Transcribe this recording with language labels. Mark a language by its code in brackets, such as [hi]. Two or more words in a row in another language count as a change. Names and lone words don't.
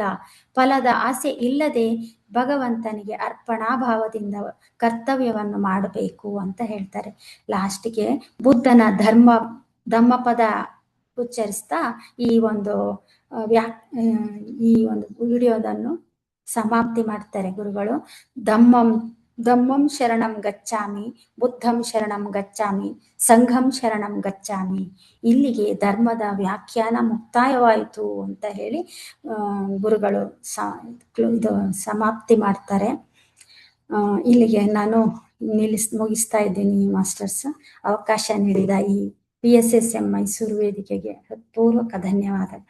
[kn] ಫಲದ ಆಸೆ ಇಲ್ಲದೆ ಭಗವಂತನಿಗೆ ಅರ್ಪಣಾಭಾವದಿಂದ ಕರ್ತವ್ಯವನ್ನು ಮಾಡಬೇಕು ಅಂತ ಹೇಳ್ತಾರೆ. ಲಾಸ್ಟ್ಗೆ ಬುದ್ಧನ ಧಮ್ಮಪದ ಉಚ್ಚರಿಸ್ತಾ ಈ ಒಂದು ವಿಡಿಯೋದನ್ನು ಸಮಾಪ್ತಿ ಮಾಡ್ತಾರೆ ಗುರುಗಳು. [pi] ಧಮ್ಮಂ ಶರಣಂ ಗಚ್ಚಾಮಿ, ಬುದ್ಧಂ ಶರಣಂ ಗಚ್ಚಾಮಿ, ಸಂಘಂ ಶರಣಂ ಗಚ್ಚಾಮಿ. [kn] ಇಲ್ಲಿಗೆ ಧರ್ಮದ ವ್ಯಾಖ್ಯಾನ ಮುಕ್ತಾಯವಾಯಿತು ಅಂತ ಹೇಳಿ ಗುರುಗಳು ಇದು ಸಮಾಪ್ತಿ ಮಾಡ್ತಾರೆ. ಇಲ್ಲಿಗೆ ನಾನು ಮುಗಿಸ್ತಾ ಇದ್ದೀನಿ ಮಾಸ್ಟರ್ಸ್. ಅವಕಾಶ ನೀಡಿದ ಈ PSSM ಮೈಸೂರು ವೇದಿಕೆಗೆ ಪೂರ್ವಕ ಧನ್ಯವಾದಗಳು.